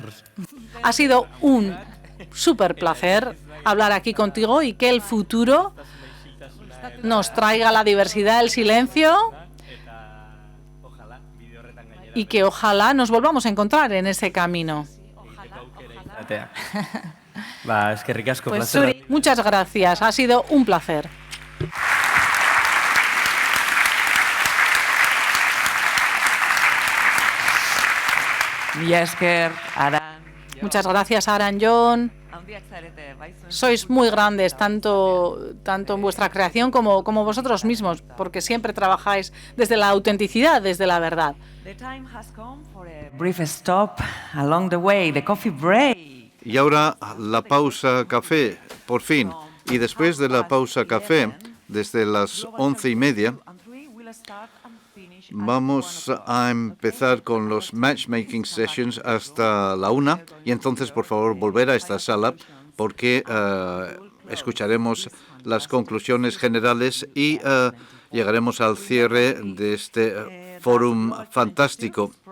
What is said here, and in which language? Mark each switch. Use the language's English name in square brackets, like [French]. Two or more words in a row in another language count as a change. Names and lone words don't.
[Spanish] Ha sido un súper placer hablar aquí contigo y que el futuro nos traiga la diversidad del silencio y que ojalá nos volvamos a encontrar en ese camino. Va, es que ricasco, Pues placer. Suri, muchas gracias, ha sido un placer. [Basque] Mila esker, Aran. [Spanish] Muchas gracias, Aran, Jon. [Basque] Handiak zarete, bai zuen. [Spanish] Sois muy grandes, tanto en vuestra creación como vosotros mismos, porque siempre trabajáis desde la autenticidad, desde la verdad. [English] The time has come for a brief stop along the way, the coffee break. [Spanish] Y ahora la pausa café, por fin. Y después de la pausa café, desde las 11:30, vamos a empezar con los [English] matchmaking sessions [Spanish] hasta la 1. Y entonces, por favor, volver a esta sala porque escucharemos las conclusiones generales y llegaremos al cierre de este fórum fantástico.